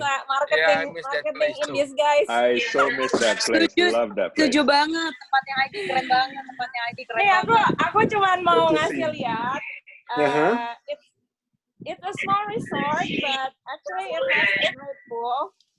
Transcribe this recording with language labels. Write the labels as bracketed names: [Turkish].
[Indonesian] Bisa [English] marketing in this, guys. I so miss that place. Love that place. [Indonesian] Setuju banget. Tempatnya ID keren banget. Nih, aku cuman mau ngasih lihat. [English] It's a small resort, but actually it has a great pool.